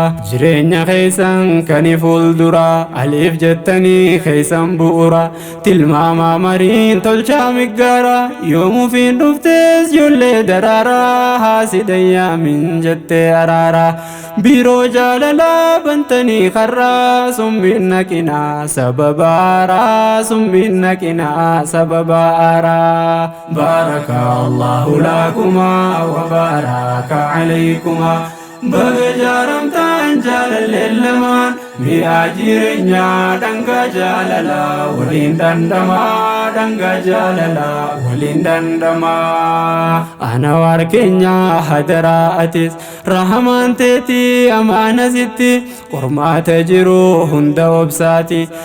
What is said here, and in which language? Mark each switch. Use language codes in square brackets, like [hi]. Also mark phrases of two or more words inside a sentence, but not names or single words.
[om] jireenya keessan kan fuuldura aliif jettanii keessan bu'ura tilmaamaa mariin tolchaa miggaara yoomuufiin dhuftees ijoollee daraara haasidan yaamin jettee araara biroo jaalalaa bantanii karraa summiin naqinaa sababa aaraa summiin naqinaa sababa aaraa. [ar] بارك الله لكما وبارك عليكما. [om] Baga jaaramtaan jaalalleen lamaan, mi'aa jireenyaa dhangaa jaalalaa waliin dandamaa, dhangaa jaalalaa waliin dandamaa. Ana waar keenyaa hadaraa atis, rahamaan teetii amaana sitti, qormaata jiru hunda obsaati.